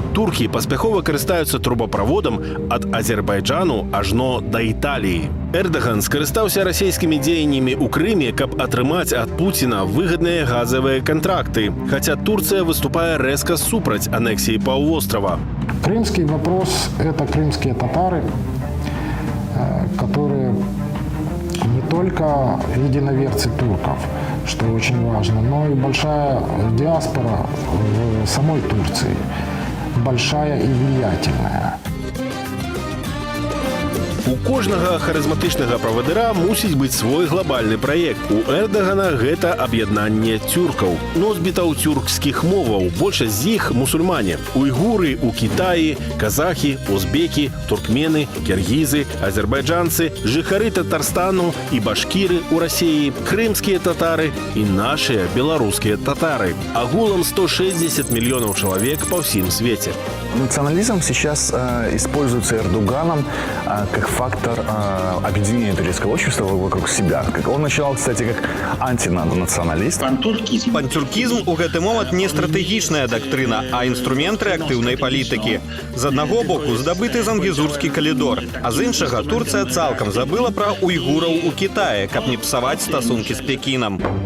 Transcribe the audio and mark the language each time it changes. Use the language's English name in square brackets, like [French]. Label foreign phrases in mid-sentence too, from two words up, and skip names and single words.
[Belarusian] Туркі паспяхова карыстаюцца трубаправодам ад Азербайджану ажно да Італіі. Эрдаган скарыстаўся расійскімі дзеяннямі ў Крыме, каб атрымаць ад Пуціна выгадныя газавыя кантракты, хаця Турцыя выступае рэзка супраць анексіі паўвострава. [Russian] Крымский вопрос – это крымские татары, которые не только единоверцы турков, что очень важно, но и большая диаспора в самой Турции, большая и влиятельная. [Belarusian] У кожнага харызматычнага правадыра мусіць быць свой глобальны праект. У Эрдагана гэта аб'яднанне тюркаў, носьбітаў тюркскіх моваў, большасць з іх мусульмане. Уйгуры у Кітаі, казахі, узбекі, туркмены, кіргізы, азербайджанцы, жыхары Татарстану і башкіры ў Расіі, крымскія татары і нашыя беларускія татары. Агулам 160 мільёнаў чалавек па ўсім свеце. [Russian] Национализм сейчас используется Эрдоганом как фактор объединения турецкого общества вокруг себя. Он начинал, кстати, как антинационалист. [Belarusian] Пантюркізм у гэты момант не стратэгічная дактрына, а інструмент рэактыўнай палітыкі. З аднаго боку здабыты зангізурскі калідор, а з іншага Турцыя цалкам забыла пра уйгураў у Кітаі, каб не псаваць стасункі з Пекінам.